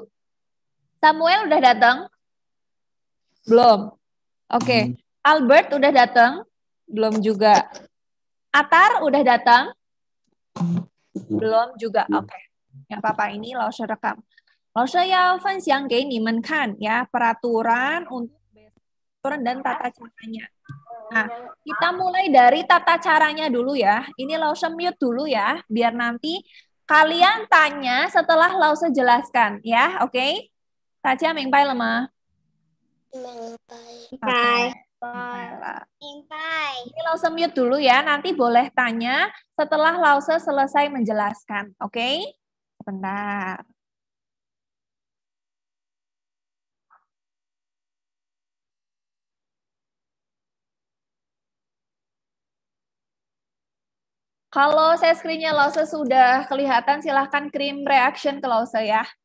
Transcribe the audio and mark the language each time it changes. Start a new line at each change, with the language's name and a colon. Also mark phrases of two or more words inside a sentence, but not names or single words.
Indonesian: Samuel udah datang? Belum. Oke. Albert udah datang? Belum juga. Atar udah datang? Belum juga. Oke. Yang apa-apa ini Lausha rekam. Lausha
Chinese: 要分享给你们看
Indonesian: ya peraturan untuk aturan dan tata caranya. Nah, kita mulai dari tata caranya dulu ya. Ini Lausha mute dulu ya, biar nanti kalian tanya setelah Lausha jelaskan ya, oke?
Chinese: 大家明白了吗？明白。
Indonesian: Ini Lausha mute dulu ya, nanti boleh tanya setelah Lausha selesai menjelaskan, oke? Sebentar. Kalau saya screen-nya Lausha sudah kelihatan, silahkan kirim reaction ke Lausha ya.